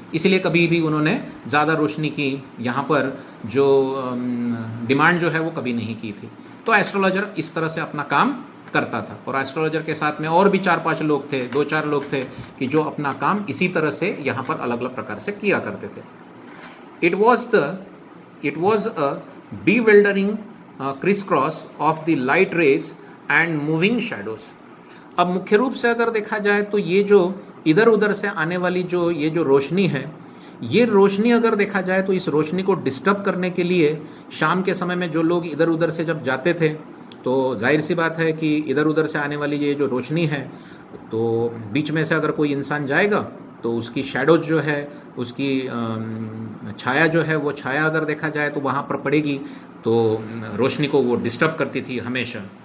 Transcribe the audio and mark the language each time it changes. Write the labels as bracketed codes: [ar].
[hi] इसलिए कभी भी उन्होंने ज़्यादा रोशनी की यहाँ पर जो डिमांड जो है वो कभी नहीं की थी। तो एस्ट्रोलॉजर इस तरह से अपना काम करता था, और एस्ट्रोलॉजर के साथ में और भी 4-5 लोग थे, 2-4 लोग थे कि जो अपना काम इसी तरह से यहाँ पर अलग अलग प्रकार से किया करते थे। [en] It was a bewildering crisscross of the light rays and moving shadows। [hi] अब मुख्य रूप से अगर देखा जाए तो ये जो इधर उधर से आने वाली जो ये जो रोशनी है, ये रोशनी अगर देखा जाए तो इस रोशनी को डिस्टर्ब करने के लिए शाम के समय में जो लोग इधर उधर से जब जाते थे, तो जाहिर सी बात है कि इधर उधर से आने वाली ये जो रोशनी है, तो बीच में से अगर कोई इंसान जाएगा तो उसकी शैडोज जो है, उसकी छाया जो है, वो छाया अगर देखा जाए तो वहाँ पर पड़ेगी, तो रोशनी को वो डिस्टर्ब करती थी हमेशा।